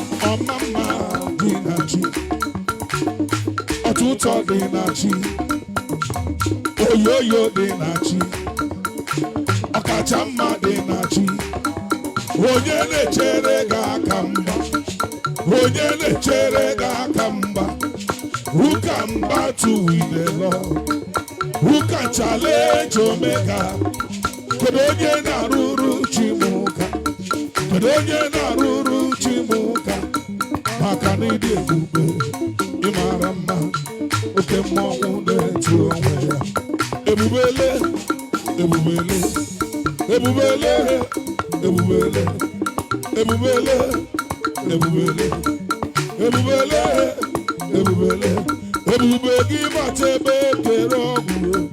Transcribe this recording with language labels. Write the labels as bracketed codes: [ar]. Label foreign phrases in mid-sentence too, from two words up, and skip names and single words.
[ig] Ọma mma dị na chi, ọtụtụ dị na chi, oyoyo dị na chi, ọkacha mma dị na chi. Onye na-echere gị aka mgba, onye na-echere gị aka mgba. [en] Who can battle with the Lord? Who can challenge Omega? [ig] Kedu onye na-arụrụ chi m ụka? Kedu onye na-arụrụ chi m ụka? Maka na ịdị ebube, ị mara mma, oke mmọnwụ na-eti onwe ya. Ebubele, ebubele, ebubele, ebubele, ebubele, ebubele, ebubele, ebubele, ebube gị bata ebe ekere ọgwụ.